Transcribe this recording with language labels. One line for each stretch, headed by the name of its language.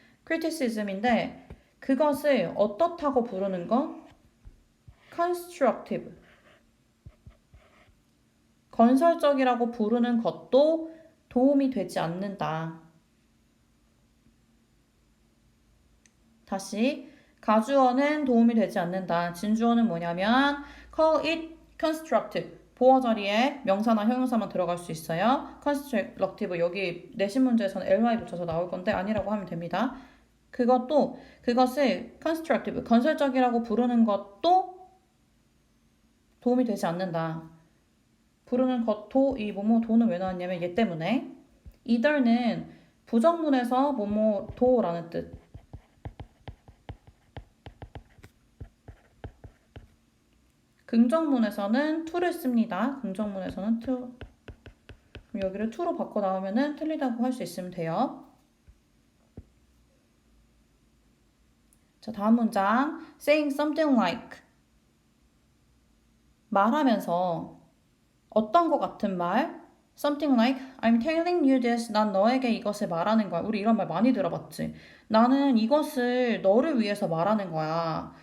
Korean: criticism인데 그것을 어떻다고 부르는 거?
English: constructive.
Korean: 건설적이라고 부르는 것도 도움이 되지 않는다. 다시 가주어는 도움이 되지 않는다. 진주어는 뭐냐면
English: call it constructive.
Korean: 보어 자리에 명사나 형용사만 들어갈 수 있어요. constructive 여기 내신 문제에서는 ly 붙여서 나올 건데 아니라고 하면 됩니다. 그것을 constructive 건설적이라고 부르는 것도 도움이 되지 않는다. 부르는 것도 이 뭐뭐 도는 왜 나왔냐면 얘 때문에 either는 부정문에서 뭐뭐 도라는 뜻. 긍정문에서는 to를 씁니다. 긍정문에서는 to. 그럼 여기를 to로 바꿔 나오면은 틀리다고 할 수 있으면 돼요. 자, 다음 문장.
English: saying something like.
Korean: 말하면서 어떤 것 같은 말?
English: Something like I'm telling you this.
Korean: 난 너에게 이것을 말하는 거야. 우리 이런 말 많이 들어봤지. 나는 이것을 너를 위해서 말하는 거야.